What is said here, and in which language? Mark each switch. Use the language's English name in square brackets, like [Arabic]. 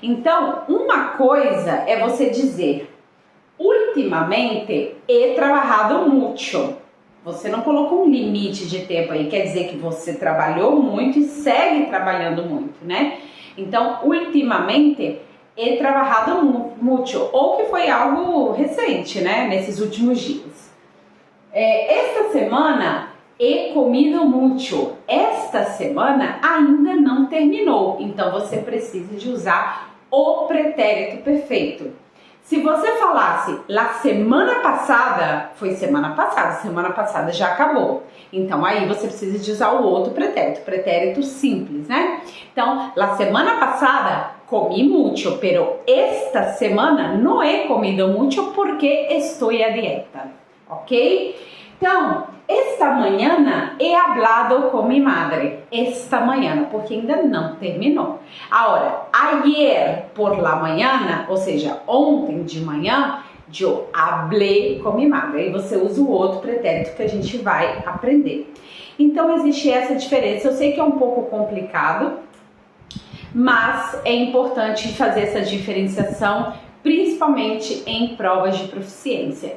[Portuguese] Então, uma coisa é você dizer, [Spanish] ultimamente he trabajado mucho. [Portuguese] Você não colocou um limite de tempo aí, quer dizer que você trabalhou muito e segue trabalhando muito, né? Então, [Spanish] ultimamente, he trabajado mucho, [Portuguese] ou que foi algo recente, né? Nesses últimos dias. [Spanish] Esta semana, he comido mucho. [Portuguese] Esta semana ainda não terminou, então você precisa de usar o pretérito perfeito. Se você falasse la semana passada, foi semana passada já acabou. Então aí você precisa de usar o outro pretérito simples, né? [Spanish] Então, la semana passada comi mucho, pero esta semana no he comido mucho porque [Portuguese] estou a dieta, ok? [Spanish] Então, esta mañana he hablado con mi madre. [Portuguese] Esta mañana, porque ainda não terminou. Agora, [Spanish] ayer por la mañana, [Portuguese] ou seja, ontem de manhã, eu hablé com mi madre. Aí você usa o outro pretérito que a gente vai aprender. Então, existe essa diferença. Eu sei que é um pouco complicado, mas é importante fazer essa diferenciação, principalmente em provas de proficiência.